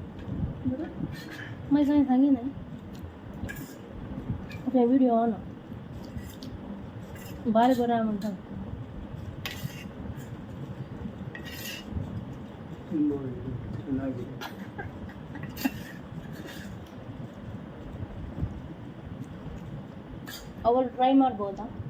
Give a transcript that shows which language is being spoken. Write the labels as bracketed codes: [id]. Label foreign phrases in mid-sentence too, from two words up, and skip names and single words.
[vi] Mấy cái tháng như này. [en] Ok video on. [kn] ಬಾರಿ ಬರ ಅಂತ ಚೆನ್ನಾಗಿದೆ. ಅವರು ಟ್ರೈ ಮಾಡ್ಬೋದಾ?